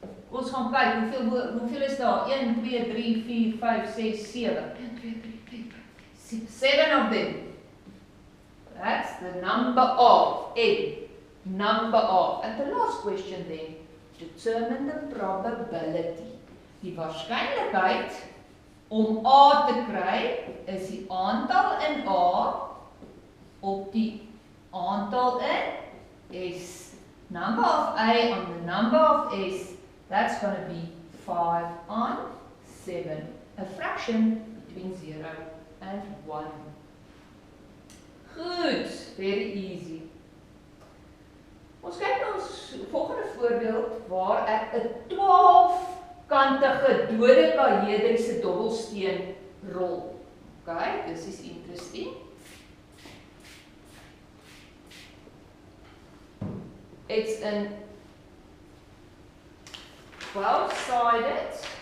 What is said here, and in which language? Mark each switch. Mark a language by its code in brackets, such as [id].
[af] Ons gaan kyk, hoeveel is daar? 1, 2, 3, 4, 5, 6, 7. [en] 1, 2, 3, 4, 5, 6. 7 of them. That's the number of N. Number of. And the last question then, determine the probability. [af] Die waarskynlikheid om A te kry is die aantal in A op die aantal in S. [en] Number of A on the number of S, that's going to be 5 on 7. A fraction between 0 and 1. Good, very easy. [af] Ons kyk na ons volgende voorbeeld waar ek 'n 12-kantige dodekaedriese dobbelsteen rol. [en] Okay, this is interesting. It's an 12-sided